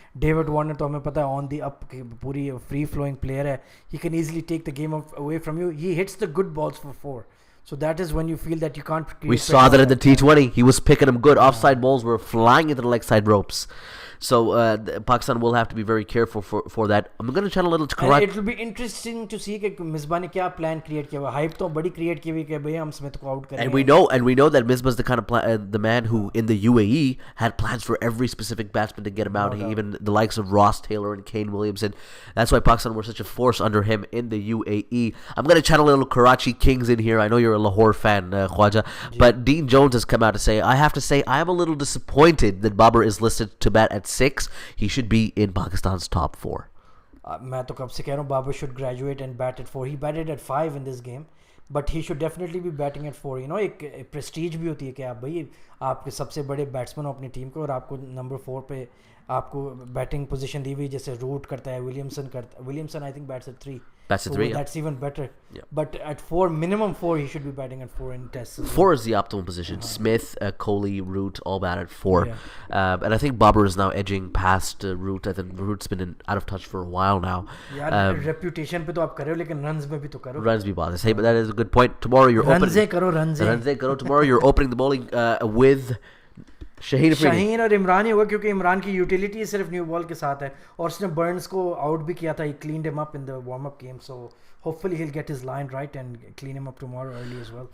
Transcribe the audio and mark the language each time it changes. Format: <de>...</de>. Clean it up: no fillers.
<hi>David Warner तो हमें पता है ऑन दी अप पूरी फ्री फ्लोइंग प्लेयर है.</hi> <en>He can easily take the game away from you. He hits the good balls for 4. So that is when you feel that you can't. We saw that in the T20. He was picking them good. Offside balls were flying into the leg side ropes. So Pakistan will have to be very careful for that. I'm going to channel a little to Karachi. It will be interesting to see</en> <hi>कि मिसबा ने क्या plan create किया हुआ. Hype तो बड़ी create की हुई कि भैया हम स्मिथ को out करेंगे.</hi> <en>And we know that Misbah's the kind of the man who in the UAE had plans for every specific batsman to get him out. Even the likes of Ross Taylor and Kane Williamson. That's why Pakistan were such a force under him in the UAE. I'm going to channel a little Karachi Kings in here. I know you're a Lahore fan, Khwaja, but Dean Jones has come out to say, I have to say, I am a little disappointed that Babar is listed to bat at 6. He should be in Pakistan's top 4.</en> <hi>मैं तो कब से कह रहा हूँ</hi> <en>Babar should graduate and bat at 4. He batted at 5 in this game, but he should definitely be batting at 4. You know,</en> <hi>एक prestige भी होती है कि आप भाई आपके सबसे बड़े बैट्समैन हो अपनी टीम को और आपको नंबर 4 पे आपको बैटिंग पोजीशन दी हुई जैसे रूट करता है Williamson</hi> <en>I think bats at 3. That's at 3. That's even better. Yeah. But at 4, minimum 4, he should be batting at 4 in tests. 4 is the optimal position. Smith, Kohli, Root, all bat at 4. And I think Babar is now edging past Root. I think Root's been out of touch for a while now.</en> <hi>यार reputation पे तो आप कर रहे हो लेकिन runs में भी तो करो.</hi> <en>Runs be bothered. Hey, but that is a good point. Tomorrow you're opening. Runs karo. Tomorrow you're opening the bowling with Shaheen</en> <hi>और इमरान ही होगा क्योंकि इमरान की यूटिलिटी सिर्फ न्यू बॉल के साथ है और उसने बर्न्स को आउट भी किया था.</hi> <en>he cleaned him up in the warm up game, so hopefully he'll get his line right and clean him up tomorrow early as well.</en>